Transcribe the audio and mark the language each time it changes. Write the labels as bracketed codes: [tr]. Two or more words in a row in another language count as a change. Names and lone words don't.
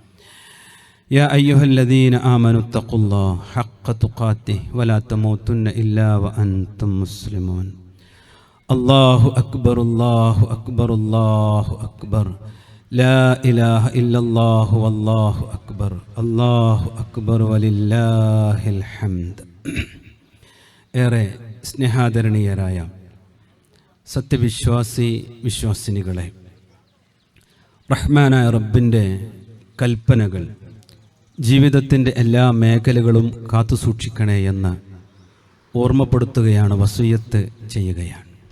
[ar] يا أيها الذين آمنوا اتقوا الله حق تقاته ولا تموتن إلا وأنتم مسلمون. الله أكبر الله أكبر الله أكبر لا إله إلا الله والله أكبر الله أكبر ولله الحمد. [ml] ഏറെ സ്നേഹാദരണീയരായ സത്യവിശ്വാസി വിശ്വാസിനികളെ, റഹ്മാനായ റബ്ബിൻ്റെ കൽപ്പനകൾ ജീവിതത്തിൻ്റെ എല്ലാ മേഖലകളും കാത്തുസൂക്ഷിക്കണേ എന്ന് ഓർമ്മപ്പെടുത്തുകയാണ്, വസിയ്യത്ത് ചെയ്യുകയാണ്.